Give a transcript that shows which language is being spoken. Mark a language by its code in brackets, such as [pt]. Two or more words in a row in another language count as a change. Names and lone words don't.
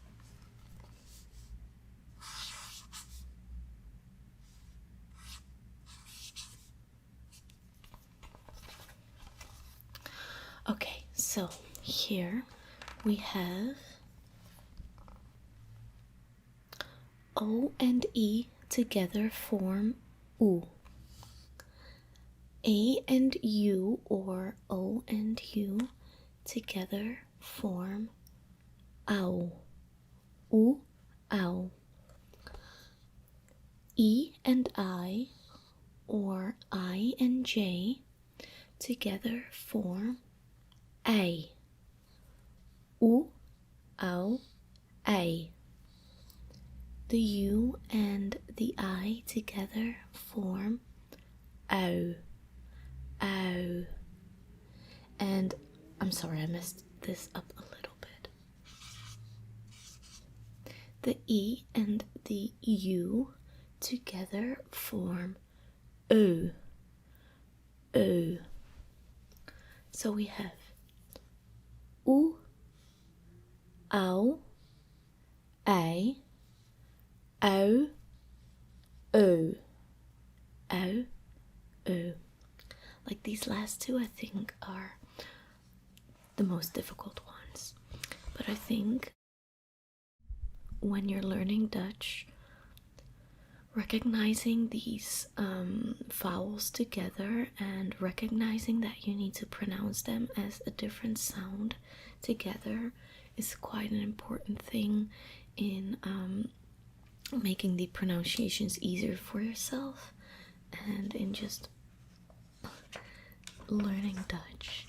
[en] Okay, so here we have O and E together form U. A and U or O and U together form au. U, au. E and I or I and J together form ei. U, au, ei. The U and the I together form au, au. And I'm sorry, I messed this up a little bit. The E and the U together form o, o. So we have U, au, ei, au, o, au, o. Like these last two I think are the most difficult ones. But I think when you're learning Dutch, recognizing these vowels together and recognizing that you need to pronounce them as a different sound together is quite an important thing in making the pronunciations easier for yourself and in just learning Dutch.